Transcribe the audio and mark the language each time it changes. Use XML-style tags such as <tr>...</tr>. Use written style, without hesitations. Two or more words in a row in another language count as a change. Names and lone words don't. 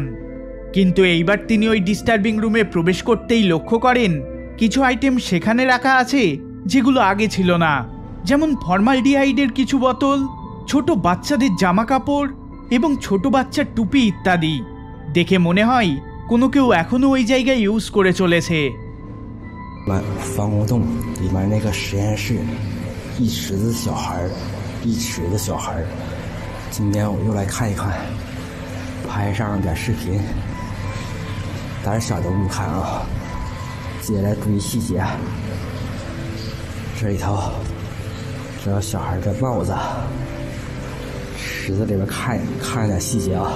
<bn>কিন্তু এইবার তিনি ওই</bn> <en>disturbing room</en> <bn>প্রবেশ করতেই লক্ষ্য করেন কিছু আইটেম সেখানে রাখা আছে যেগুলো আগে ছিল না, যেমন ফর্মালডিহাইডের কিছু বোতল, ছোট বাচ্চাদের জামা কাপড় এবং ছোট বাচ্চার টুপি ইত্যাদি। দেখে মনে হয় কোনো কেউ এখনো ওই জায়গায় ইউজ করে চলেছে।</bn> <zh>防空洞里面那个实验室，一池子小孩儿，一池子小孩儿。今天我又来看一看，拍上点视频，胆小的勿看啊！接下来注意细节，这里头这个小孩的帽子，池子里边看点细节啊！</zh>